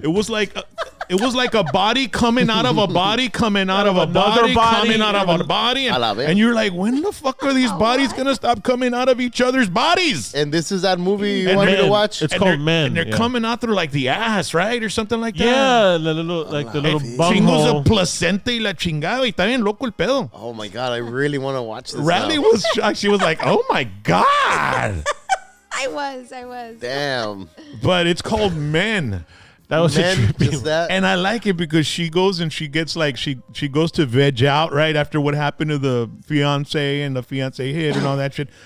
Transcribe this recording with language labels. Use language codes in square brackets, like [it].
[en] It was like a body coming out of a body, coming out of a body, coming out of a body, and you're like, when the fuck are these bodies gonna stop coming out of each other's bodies? And this is that movie you want me to watch. It's called Men, and they're coming out through like the ass, right, or something like that. Yeah, the little [es] chingos [en] of placenta [es] y la chingada, y está bien loco el pedo. [en] Oh my god, I really want to watch this. Raleigh was shocked. She was like, "Oh my god." I was. Damn. But it's called Men. That was just that. And I like it because she goes and she gets like she goes to veg out right after what happened to the fiance and the fiance hit and all that shit.